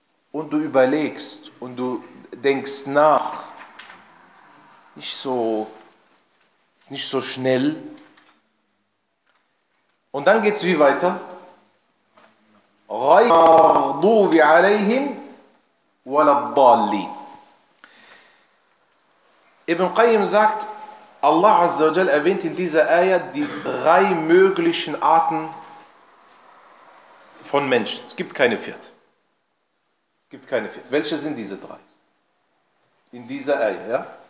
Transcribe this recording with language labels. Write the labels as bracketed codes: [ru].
[de] Und du überlegst und du denkst nach. Nicht so schnell. Und dann geht's wie weiter? [ar] غير المغضوب عليهم ولا الضالين. [de] Ibn Qayyim sagt, Allah Azza wa Jal erwähnt in dieser Ayat die drei möglichen Arten von Menschen. Es gibt keine vierte. Es gibt keine vierte. Welche sind diese drei? In dieser Ayat, ja?